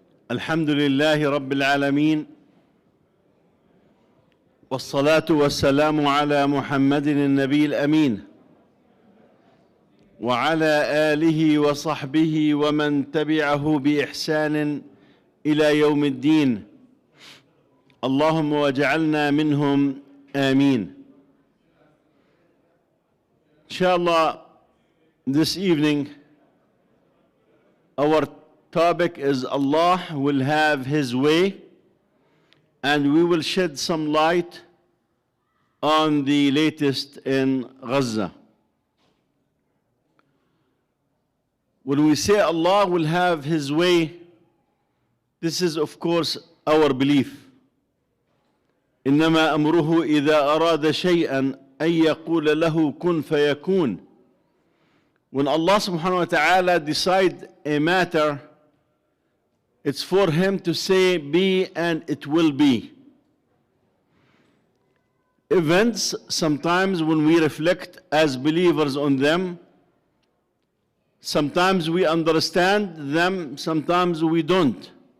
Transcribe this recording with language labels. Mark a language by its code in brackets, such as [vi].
[ar] الحمد لله رب العالمين، والصلاة والسلام على محمد النبي الأمين وعلى آله وصحبه ومن تبعه بإحسان إلى يوم الدين. اللهم واجعلنا منهم آمين. [en] Inshallah, this evening our topic is Allah will have His way, and we will shed some light on the latest in Gaza. When we say Allah will have His way, this is of course our belief. [ar] إنما أمره إذا أراد شيئا أن يقول له كن فيكون. [en] When Allah subhanahu wa ta'ala decides a matter, it's for Him to say be and it will be. Events, sometimes when we reflect as believers on them, sometimes we understand them, sometimes we don't.